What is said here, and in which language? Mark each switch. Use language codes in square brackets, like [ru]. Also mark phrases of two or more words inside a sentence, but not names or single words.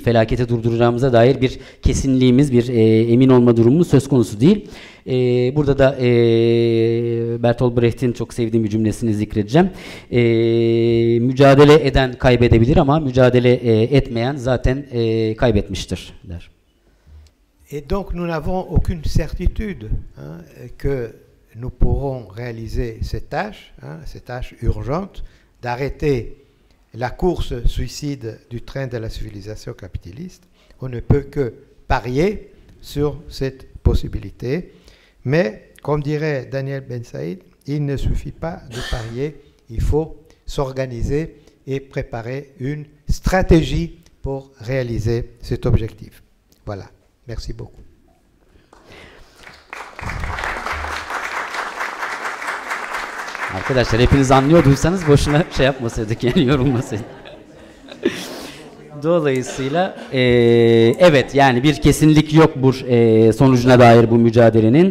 [tr] Felakete durduracağımıza dair bir kesinliğimiz, bir emin olma durumumuz söz konusu değil. Burada da Bertolt Brecht'in çok sevdiğim bir cümlesini zikredeceğim. Mücadele eden kaybedebilir ama mücadele etmeyen zaten kaybetmiştir der. [fr] Et donc nous n'avons aucune certitude hein, que nous pourrons réaliser cette tâche urgente d'arrêter la course suicide du train de la civilisation capitaliste. On ne peut que parier sur cette possibilité. Mais, comme dirait Daniel Ben Saïd, il ne suffit pas de parier, il faut s'organiser et préparer une stratégie pour réaliser cet objectif. Voilà, merci beaucoup. [tr] Arkadaşlar hepiniz anlıyorduysanız boşuna şey yapmasaydık, yani yorulmasaydık. Dolayısıyla evet, yani bir kesinlik yok bu sonucuna dair bu mücadelenin.